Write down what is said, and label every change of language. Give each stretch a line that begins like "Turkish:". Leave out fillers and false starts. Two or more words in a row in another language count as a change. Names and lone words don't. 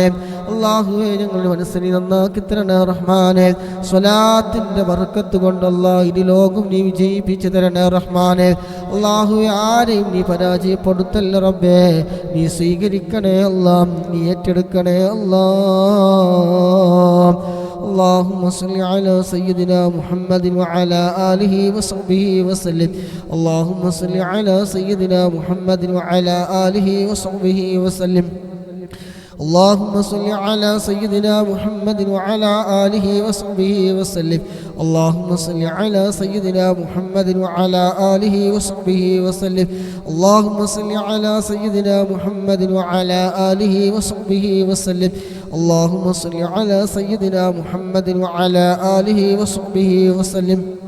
Malayalam: അല്ലാഹുവേ ഞങ്ങളുടെ മനസ്സിനെ നന്നാക്കി തരണേ റഹ്മാനെ. സ്വലാത്തിന്റെ ബർക്കത്ത് കൊണ്ട് അല്ലാഹ് ഇരു ലോകം നീ വിജയിപ്പിച്ചു തരണേ റഹ്മാനെ. അല്ലാഹുവേ ആരെയും നീ പരാജയപ്പെടുത്തല്ല റബ്ബേ. നീ സ്വീകരിക്കണേ അല്ലാഹ്, നീ ഏറ്റെടുക്കണേ അല്ലാഹ്.
Arabic: اللهم صل على سيدنا محمد وعلى آله وصحبه وسلم اللهم صل على سيدنا محمد وعلى آله وصحبه وسلم اللهم صل على سيدنا محمد وعلى آله وصحبه وسلم اللهم صل على سيدنا محمد وعلى آله وصحبه وسلم اللهم صل على سيدنا محمد وعلى آله وصحبه وسلم اللهم صل على سيدنا محمد وعلى آله وصحبه وسلم